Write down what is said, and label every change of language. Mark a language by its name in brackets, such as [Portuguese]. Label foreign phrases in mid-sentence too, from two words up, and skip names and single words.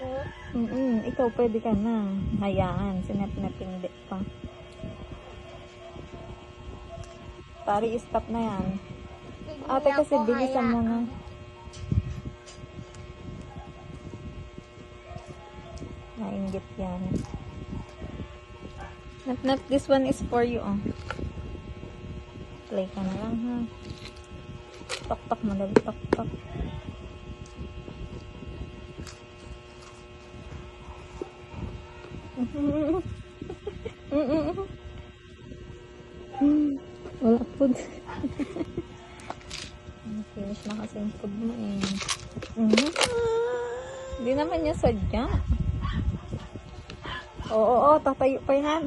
[Filipino] Ikaw pwede ka na. Hayaan. Sinap-nap hindi pa. Pari, stop na yan. Ate kasi bilisan mo na. Nainggit yan. [English] Nap, this one is for you, oh. [Filipino] Play ka na lang, ha. Tok-tok, madali. Tok-tok. Wala food. Finish na kasi yung food mo, eh. Hindi naman niya sadya. Oo, tatayo pa yan.